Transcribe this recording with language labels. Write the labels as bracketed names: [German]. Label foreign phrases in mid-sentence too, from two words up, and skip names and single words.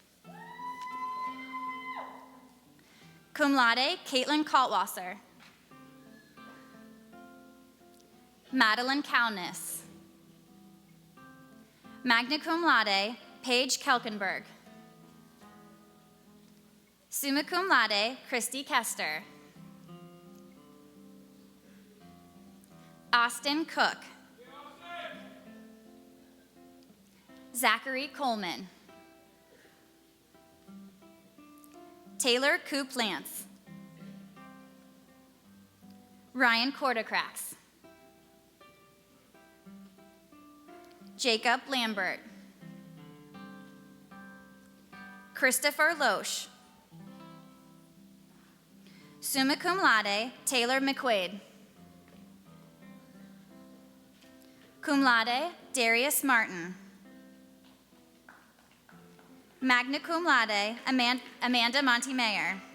[Latin] Cum laude, [English] Caitlin Kaltwasser. Madeline Cownis. [Latin] Magna cum laude, [English] Paige Kelkenberg. [Latin] Summa cum laude, [English] Christy Kester. Austin Cook. Zachary Coleman. Taylor Coop Lance. Ryan Cordacrax. Jacob Lambert. Christopher Loesch. [Latin] Summa cum laude, [English] Taylor McQuaid. [Latin] Cum laude, [English] Darius Martin. [Latin] Magna cum laude, [English] Amanda Montemeyer.